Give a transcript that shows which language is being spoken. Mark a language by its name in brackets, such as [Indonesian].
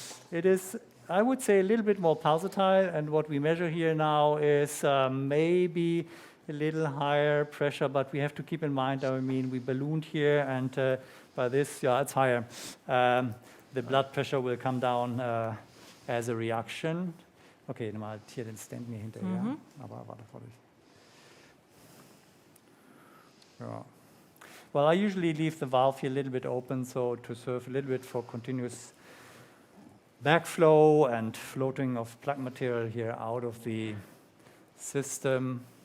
[English] It is, I would say, a little bit more pulsatile, and what we measure here now is maybe a little higher pressure, but we have to keep in mind, I mean, we ballooned here, and by this, yeah, it's higher. The blood pressure will come down as a reaction. [German] Okay, mal hier den Stent mir hinterher, aber warte vor dich. [English] Yeah. Well, I usually leave the valve here a little bit open, so to serve a little bit for continuous backflow and floating of plug material here out of the system.